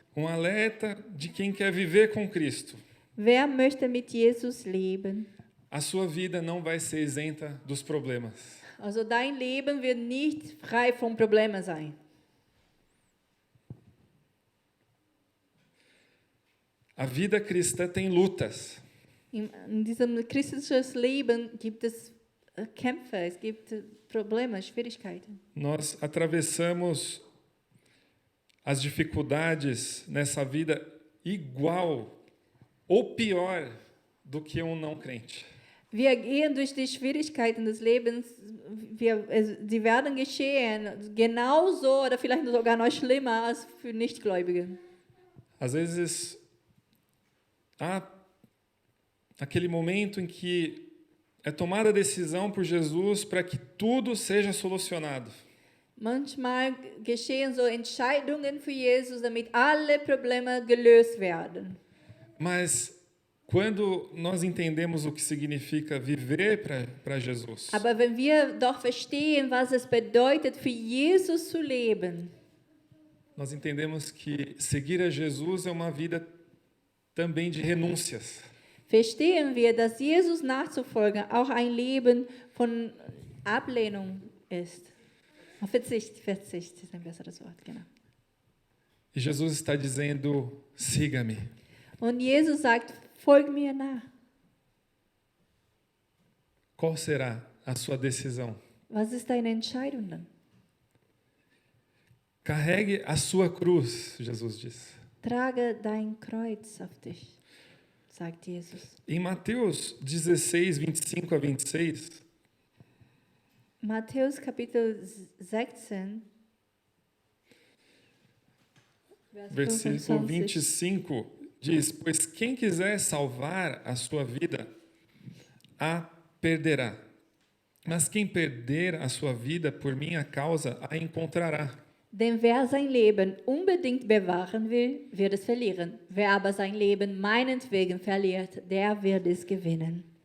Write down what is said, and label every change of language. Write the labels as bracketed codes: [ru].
[pt] Um alerta de quem quer viver com Cristo. [de] Wer möchte mit Jesus leben? [pt] A sua vida não vai ser isenta dos problemas. [de] Also dein Leben wird nicht frei von Problemen sein. [pt] A vida cristã tem lutas. [de] In diesem christlichen Leben gibt es Kämpfe, es gibt Probleme, Schwierigkeiten. [pt] Nós atravessamos as dificuldades nessa vida igual ou pior do que um não crente. [de] Wir gehen durch die Schwierigkeiten des Lebens, die werden geschehen, genauso oder vielleicht sogar noch schlimmer als für Nichtgläubige. [pt] Às vezes há aquele momento em que é tomada a decisão por Jesus para que tudo seja solucionado. [de] Manchmal geschehen so Entscheidungen für Jesus, damit alle Probleme gelöst werden. [pt] Mas quando nós entendemos o que significa viver para Jesus, [de] Aber wenn wir doch verstehen, was es bedeutet, für Jesus zu leben, [pt] nós entendemos que seguir a Jesus é uma vida também de renúncias. [de] verstehen wir, dass Jesus nachzufolgen auch ein Leben von Ablehnung ist. Verzicht ist ein besseres Wort, genau. [pt] E Jesus está dizendo: siga-me. [de] Und Jesus sagt, folge mir nach. [pt] Qual será a sua decisão? [de] Was ist deine Entscheidung dann? [pt] Carregue a sua cruz, Jesus diz. [de] Trage dein Kreuz auf dich, sagt Jesus. [pt] Em Mateus 16, 25 a 26, [de] Matthäus Kapitel 16, versículo 25. [pt] 25, diz: pois quem quiser salvar a sua vida, a perderá. Mas quem perder a sua vida por minha causa, a encontrará. [de] Denn wer sein Leben unbedingt bewahren will, wird es verlieren. Wer aber sein Leben meinetwegen verliert, der wird es gewinnen.